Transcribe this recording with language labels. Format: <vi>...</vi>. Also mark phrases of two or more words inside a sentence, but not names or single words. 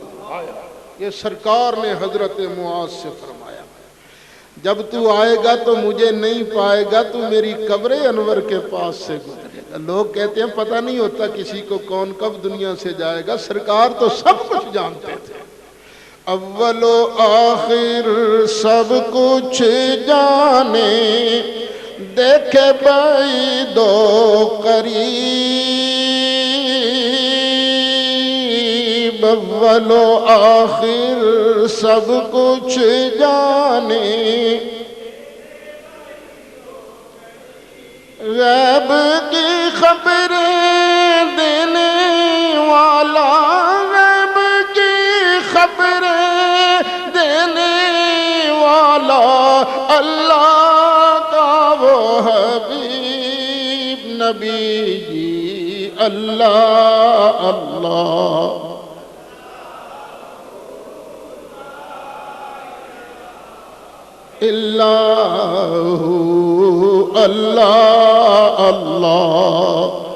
<ur>یہ سرکار نے حضرت معاذ سے فرمایا جب تو آئے گا تو مجھے نہیں پائے گا، تو میری قبر انور کے پاس سے گزرے گا۔ لوگ کہتے ہیں پتہ نہیں ہوتا کسی کو کون کب دنیا سے جائے گا، سرکار تو سب کچھ جانتے تھے۔ اول و آخر سب کچھ جانے، دیکھے بعید و قریب، اول و آخر سب کچھ جانے، غیب کی خبریں دینے والا، غیب کی خبریں دینے والا اللہ کا وہ حبیب نبی جی، اللہ اللہ اللہ اللہ اللہ۔</ur>